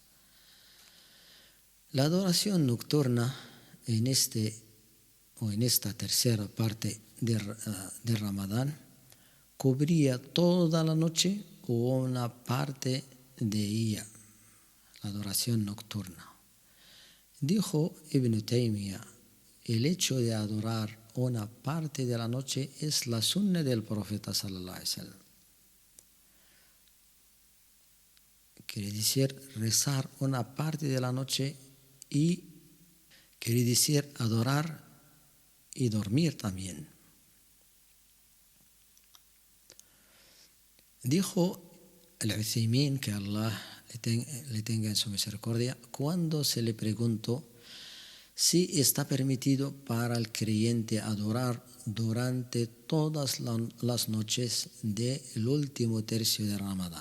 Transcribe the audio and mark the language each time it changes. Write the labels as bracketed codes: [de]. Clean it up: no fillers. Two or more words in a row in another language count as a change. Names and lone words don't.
[es] La adoración nocturna en esta tercera parte de Ramadán cubría toda la noche o una parte de ella, la adoración nocturna. Dijo Ibn Taymiyyah, el hecho de adorar una parte de la noche es la sunna del profeta [ar] صلى الله عليه وسلم. [es] Quiere decir rezar una parte de la noche y quiere decir adorar y dormir también. Dijo al-Uthaymin, que Allah le tenga en su misericordia, cuando se le preguntó si está permitido para el creyente adorar durante todas las noches del último tercio de Ramadán.